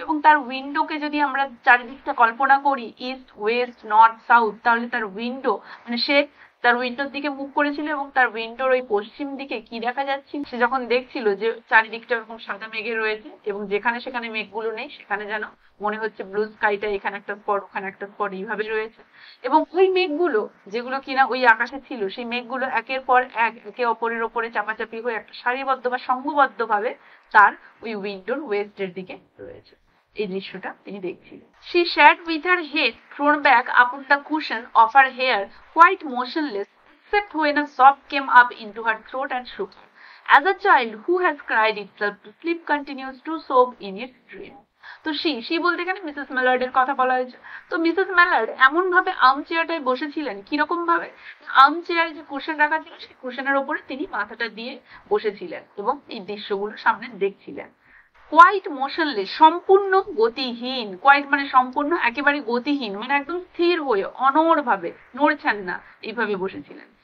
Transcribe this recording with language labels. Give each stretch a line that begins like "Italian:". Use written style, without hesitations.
Bangla: এবং তার উইন্ডোকে যদি আমরা চারিদিকটা কল্পনা করি ইস্ট ওয়েস্ট নর্থ সাউথ, তাহলে তার উইন্ডো মানে সে তার উইন্ডোর দিকে মুখ করেছিল এবং তার উইন্ডোর ওই পশ্চিম দিকে কি দেখা যাচ্ছিল, সে যখন দেখছিল যে চারিদিকটা এরকম সাদা মেঘে রয়েছে এবং যেখানে সেখানে মেঘগুলো নেই, সেখানে যেন মনে হচ্ছে ব্লু স্কাইটা এখানে একটা স্পট ওখানে একটা স্পট এইভাবে রয়েছে। এবং ওই মেঘগুলো যেগুলো কিনা ওই আকাশে ছিল, সেই মেঘগুলো একের পর এক একে অপরের ওপরে চাপাচাপি হয়ে একটা সারিবদ্ধ বা সংঘবদ্ধ ভাবে তার ওই উইন্ডোর ওয়েস্টের দিকে রয়েছে। এই দৃশ্যটা তিনি দেখছিলেন।
English: She sat with her head thrown back upon the cushion of her hair, quite motionless, except when a sob came up into her throat and shook her. As a child who has cried itself to sleep continues to sob in its dream.
Bangla: তো C বলতে এখানে Mrs ম্যালার্ডের কথা বলা হয়েছে। তো Mrs Mallard এমন ভাবে arm চেয়ারটায় বসেছিলেন, কিরকম ভাবে, আর্ম চেয়ারে যে কুশন রাখা ছিল সেই কুশনের ওপরে তিনি মাথাটা দিয়ে বসেছিলেন এবং এই দৃশ্যগুলো সামনে দেখছিলেন।
English: quiet motionless,
Bangla: সম্পূর্ণ গতিহীন, কোয়াইট মানে সম্পূর্ণ, একেবারে গতিহীন মানে একদম স্থির হয়ে অনড় ভাবে নড়ছেন না, এইভাবে বসেছিলেন।